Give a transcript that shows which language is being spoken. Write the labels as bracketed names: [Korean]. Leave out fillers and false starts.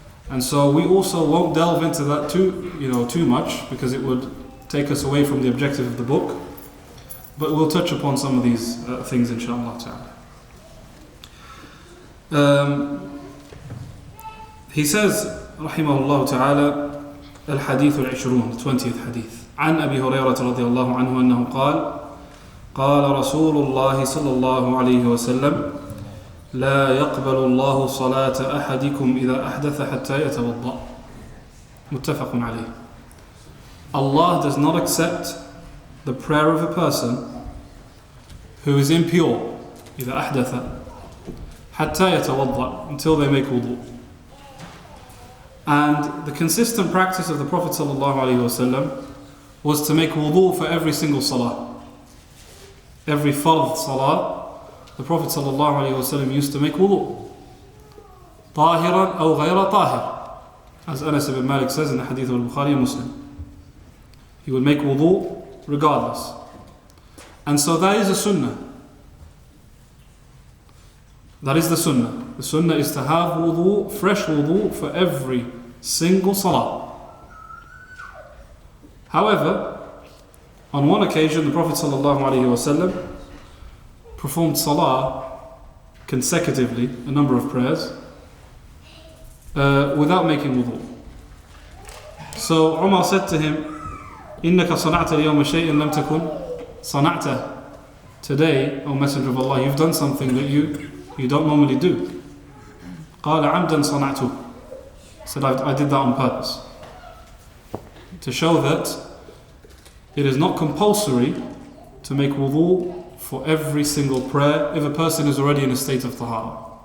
[English] And so we also won't delve into that too much, because it would take us away from the objective of the book. But we'll touch upon some of these things, inshallah ta'ala. He says, rahimahullah ta'ala, al-hadith al-20, the 20th hadith. [Arabic] عن أبي هريرة رضي الله عنه أنه قال قال رسول الله صلى الله عليه وسلم لا يقبل الله صلاة أحدكم إذا أحدث حتى يتوضأ. متفق عليه. [English] Allah does not accept the prayer of a person who is impure [Arabic] إذا أحدث حتى يتوضأ, [English] until they make wudu. And the consistent practice of the Prophet ﷺ was to make wudu for every single salah. Every fard salah, the Prophet ﷺ used to make wudu. [Arabic] طاهرا أو غير طاهر, [English] as Anas ibn Malik says in the hadith of Bukhari and Muslim. He would make wudu regardless. And so that is a sunnah. That is the sunnah. The sunnah is to have wudu, fresh wudu, for every single salah. However, on one occasion, the Prophet ﷺ performed salah consecutively, a number of prayers, without making wudu. So Umar said to him, [Arabic] إِنَّكَ صَنَعْتَ الْيَوْمَ شَيْءٍ لَمْ تَكُنْ صَنَعْتَ. [English] Today, O Messenger of Allah, you've done something that you don't normally do. [Arabic] قَالَ عَمْدًا صَنَعْتُ. [English] Said, I did that on purpose. To show that it is not compulsory to make wudu for every single prayer if a person is already in a state of tahara.